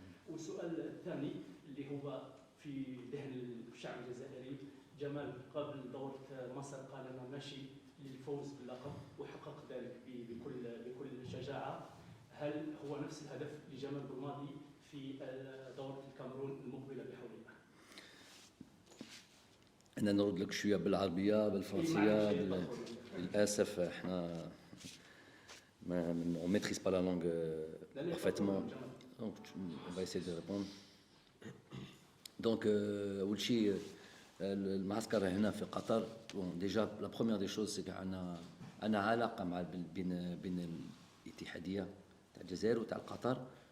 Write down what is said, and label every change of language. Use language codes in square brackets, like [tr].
[ar] والسؤال الثاني اللي هو في ذهن الشعب الجزائري، جمال قبل دورة مصر قال أنا ماشي للفوز باللقب وحقق ذلك بكل شجاعة. هل هو نفس الهدف لجمال بالماضي في دورة الكاميرون المقبلة بحولها؟ أنا نرد لك شوية بالعربية بالفرنسية. للأسف احنا [fr] on maîtrise pas la langue parfaitement. Donc on va essayer de répondre. [ar] Donc أول شيء المعسكر هنا في قطر. ديجا لا بروميير دي شوز سي عندنا علاقه مع بين الاتحاديه تاع الجزائر وتاع قطر.